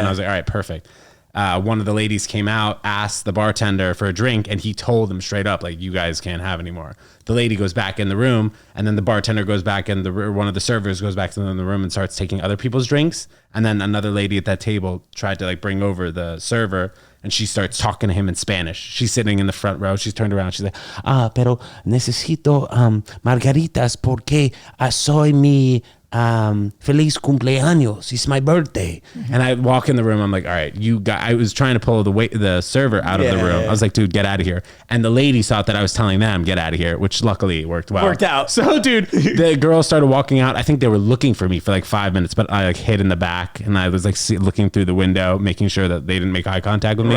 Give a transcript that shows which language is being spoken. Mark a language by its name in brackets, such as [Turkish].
[English] And I was like, all right, perfect. One of the ladies came out, asked the bartender for a drink, and he told them straight up, like, you guys can't have any more. The lady goes back in the room, and then the bartender goes back in one of the servers goes back to the room and starts taking other people's drinks. And then another lady at that table tried to, like, bring over the server, and she starts talking to him in Spanish. She's sitting in the front row. She's turned around. She's like, [Spanish] pero necesito margaritas porque soy mi feliz cumpleaños. [English] It's my birthday. And I walk in the room. I'm like, all right, I was trying to pull the server out of the room. I was like, dude, get out of here. And the ladies thought that I was telling them, get out of here, which luckily worked well. Worked out. So, dude, the girls started walking out. I think they were looking for me for like 5 minutes, but I like hid in the back, and I was like looking through the window, making sure that they didn't make eye contact with me.